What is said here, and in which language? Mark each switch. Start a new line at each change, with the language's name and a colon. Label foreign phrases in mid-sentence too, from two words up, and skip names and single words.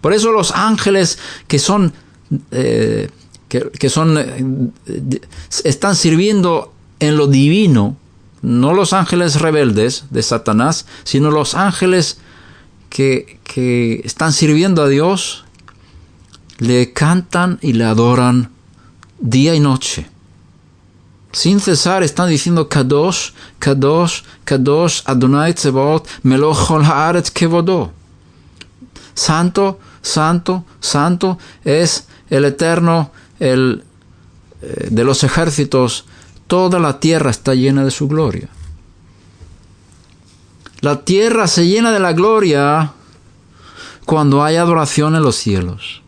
Spanish: Por eso los ángeles están sirviendo en lo divino, no los ángeles rebeldes de Satanás, sino los ángeles que están sirviendo a Dios, le cantan y le adoran día y noche. Sin cesar están diciendo
Hebrew: קדוש, קדוש, קדוש, אדוני צבאות, מלך כל הארץ כבודו.
Spanish: Santo, santo, santo es el Eterno, el de los ejércitos. Toda la tierra está llena de su gloria. La tierra se llena de la gloria cuando hay adoración en los cielos.